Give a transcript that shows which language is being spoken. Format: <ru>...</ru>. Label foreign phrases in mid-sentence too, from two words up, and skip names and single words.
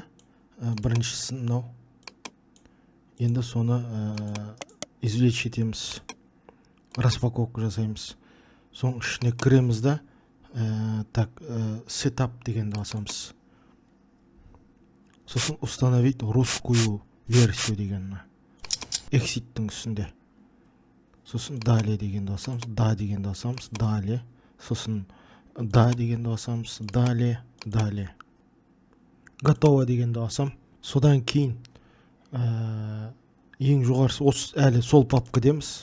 <kk>Біріншісін мынау. Енді соны извлечь етеміз. Распаковка жасаймыз. Соның ішіне кіреміз да, так, setup дегенді басамыз. Сосын</kk> <ru>установить русскую версию</ru> <kk>дегенді. Exit'тің үстінде. Сосын далее дегенді басамыз. Да дегенді басамыз. Далее. Сосын да дегенді басамыз.</kk> <ru>Далее. Далее. Готово</ru> <kk>дегенді басам. Содан кейін ең жоғарысы осы әлі сол папкадеміз.</kk>